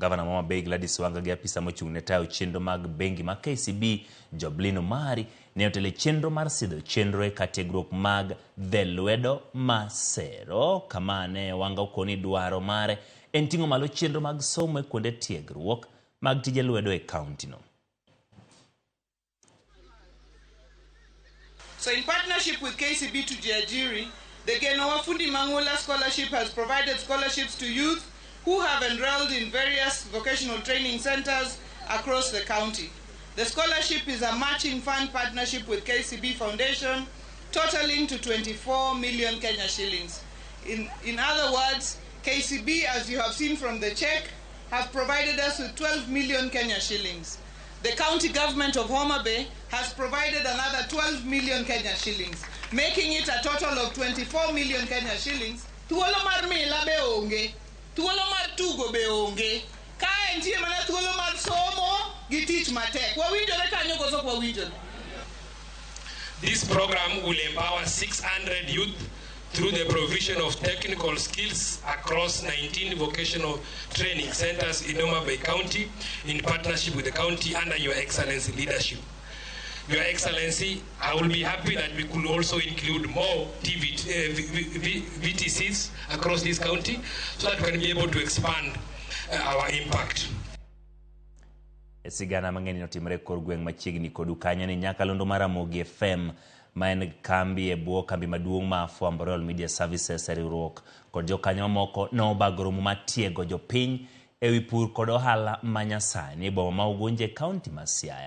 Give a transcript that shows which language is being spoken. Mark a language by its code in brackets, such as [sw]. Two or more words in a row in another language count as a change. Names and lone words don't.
[luo] Governor Mama Bay Gladys Wanga gi apisa mochung' ne tayo chenro mag bengi ma KCB Joblino Mari ne otele chenro mar sidho chenro e katiegruok mag dhe lwedo masero kama ne Wanga okoni dwaro mare en ting'o malo chenro mag somo e kuonde tiegruok mag tije lwedo e county no. [en] So in partnership with KCB Tujiajiri, the Geno Wafundi Mangula Scholarship has provided scholarships to youth who have enrolled in various vocational training centers across the county. The scholarship is a matching fund partnership with KCB Foundation, totaling to 24 million Kenya shillings. In other words, KCB, as you have seen from the check, have provided us with 12 million Kenya shillings. The county government of Homa Bay has provided another 12 million Kenya shillings, making it a total of 24 million Kenya shillings. [luo] Thuolo mar mila be onge, thuolo mar tugo be onge, ka entie mana thuolo mar somo gi tich matek. Wawinjore kanyo koso wawinjore. [en] This program will empower 600 youth through the provision of technical skills across 19 vocational training centers in Homa Bay County in partnership with the county under Your Excellency leadership. Your Excellency, I will be happy that we could also include more VTCs across this county so that we can be able to expand our impact. [luo] Sigana mang'eny notimre kor gweng' machiegni kodu kanyo ni Nyakalondo mar Ramogi FM maen kambi e bwo kambi maduong' ma fwambo Royal Media Services riwruok kod jokanyo mamoko nobagoro matiego jopiny ewi pur kod ohala manyasani e boma ma Ugunja County ma Siaya.